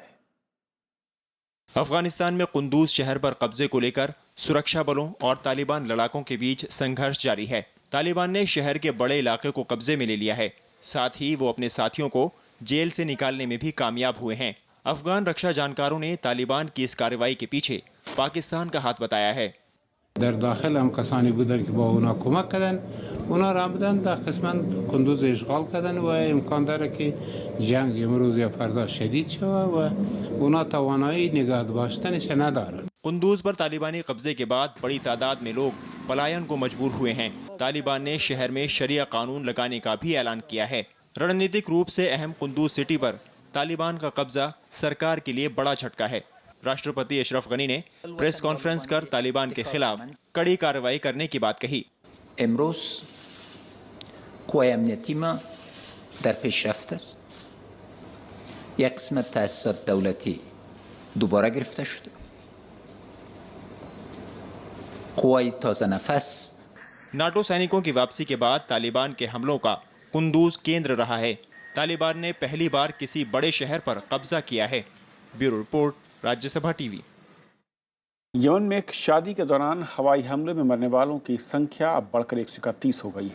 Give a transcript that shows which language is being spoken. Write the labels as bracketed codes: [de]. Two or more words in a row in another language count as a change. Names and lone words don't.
[hi] अफगानिस्तान में कुंदूज शहर पर कब्जे को लेकर सुरक्षा बलों और तालिबान लड़ाकों के बीच संघर्ष जारी है। तालिबान ने शहर के बड़े इलाके को कब्जे में ले लिया है। साथ ही वो अपने साथियों को जेल से निकालने में भी कामयाब हुए हैं। अफगान रक्षा जानकारों ने तालिबान की इस कार्रवाई के पीछे पाकिस्तान का हाथ बताया है। [fa] در داخل هم کسانی بودن که با اونا کمک کردن، اونا را آمدن در قسمت کندوز اشغال کردن و امکان داره که جنگ امروز یا فردا شدید شود و اونا توانایی نگاه داشتنش ندارن. [hi] कुंदूज पर तालिबानी कब्जे के बाद बड़ी तादाद में लोग पलायन को मजबूर हुए हैं। तालिबान ने शहर में शरिया कानून लगाने का भी ऐलान किया है। रणनीतिक रूप से अहम कुंदूज सिटी पर तालिबान का कब्जा सरकार के लिए बड़ा झटका है। राष्ट्रपति अशरफ गनी ने [en] press conference [hi] कर तालिबान के खिलाफ कड़ी कार्रवाई करने की बात कही। [fa] امروز قوای امنیتی ما در پیشرفت است. یک قسمت تأسیسات دولتی دوباره گرفته شده. قوای تازه نفس [hi] नाटो सैनिकों की वापसी के बाद तालिबान के हमलों का कुंदूज केंद्र रहा है। तालिबान ने पहली बार किसी बड़े शहर पर कब्जा किया है। [en] bureau report, [hi] राज्यसभा टीवी। यमन में एक शादी के दौरान हवाई हमले में मरने वालों की संख्या अब बढ़कर 131 हो गई है।